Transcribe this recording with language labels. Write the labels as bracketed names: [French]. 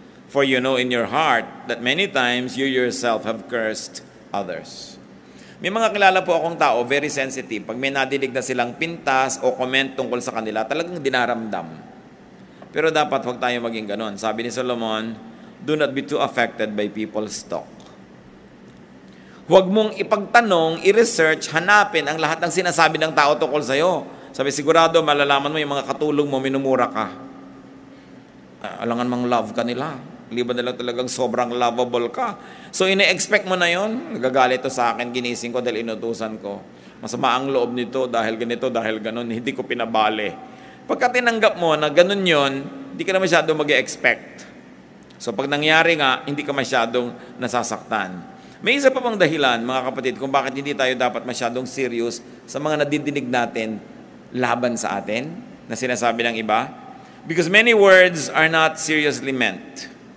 [English] For you know in your heart that many times you yourself have cursed others. [Filipino] May mga kilala po akong tao, [English] very sensitive. [Filipino] Pag may nadidig na silang pintas o comment tungkol sa kanila, talagang dinaramdam. Pero dapat huwag tayo maging ganon. Sabi ni Solomon, [English] do not be too affected by people's talk. [Filipino] Huwag mong ipagtanong, i-research, hanapin ang lahat ng sinasabi ng tao tungkol sa'yo. Sabi, sigurado, malalaman mo yung mga katulong mo, minumura ka. Alangan mang love ka nila. Liban na lang talagang sobrang lovable ka. So, ine-expect mo na yon. Nagagalit to sa akin, ginising ko dahil inutusan ko. Masama ang loob nito dahil ganito, dahil ganon. Hindi ko pinabali. Pagka tinanggap mo na ganon yon, hindi ka na masyadong mag-expect. So, pag nangyari nga, hindi ka masyadong nasasaktan. May isa pa pang dahilan, mga kapatid, kung bakit hindi tayo dapat masyadong serious sa mga nadidinig natin laban sa atin, na sinasabi ng iba. [English] Because many words are not seriously meant.